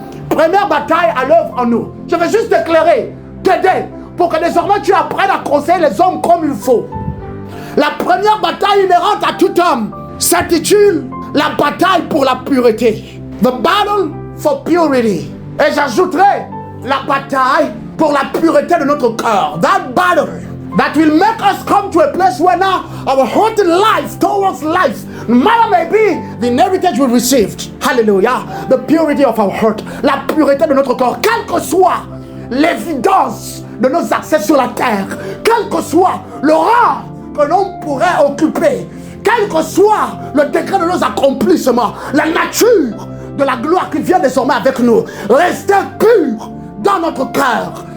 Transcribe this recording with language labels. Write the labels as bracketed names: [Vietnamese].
[French] Première bataille à l'œuvre en nous. Je vais juste t'éclairer, t'aider, pour que désormais tu apprennes à conseiller les hommes comme il faut. La première bataille inhérente à tout homme s'intitule la bataille pour la pureté. [English] The battle for purity. [French] Et j'ajouterai la bataille pour la pureté de notre cœur. [English] That battle that will make us come to a place where now our heart in life towards life, no matter may be the inheritance we received. Hallelujah. The purity of our heart. [French] La pureté de notre corps. Quelle que soit l'évidence de nos accès sur la terre, quel que soit le rang que l'on pourrait occuper, quel que soit le degré de nos accomplissements, la nature de la gloire qui vient désormais avec nous, restez pur dans notre cœur.